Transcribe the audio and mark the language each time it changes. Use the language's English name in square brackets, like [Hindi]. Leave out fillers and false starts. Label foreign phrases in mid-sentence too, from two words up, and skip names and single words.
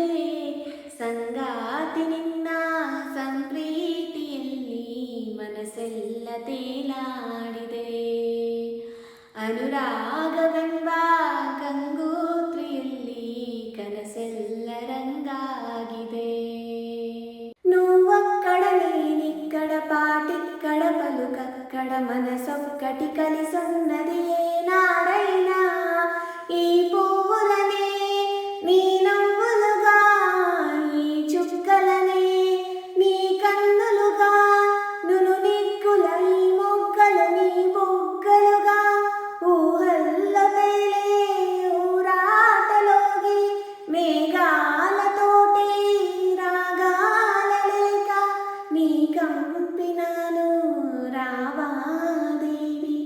[Kannada] ಸಂಗಾತಿ ನಿನ್ನ ಸಂಪ್ರೀತಿಯಲ್ಲಿ ಮನಸ್ಸೆಲ್ಲ ತೇಲಾಡಿದೆ. ಅನುರಾಗವೆಂಬ ಗಂಗೋತ್ರಿಯಲ್ಲಿ ಕನಸೆಲ್ಲ ರಂಗಾಗಿದೆ. [Telugu] నువ్వక్కడ నేనిక్కడ పాటిక్కడ పలుకక్కడ మనసొక్కటి కలిసొన్నది ఏనాడైనా. ఈ పువ్వులనే నీ నవ్వులుగా, ఈ చుక్కలనే నీ కన్నులుగా, నును నిక్కుల ఈ మొక్కలు నీ బొగ్గలుగా, ఊహల్లో తేలే ఊరాటలోగి మేఘాలతోటి రాగాల లేక నీ కంపినాను రావా దేవి.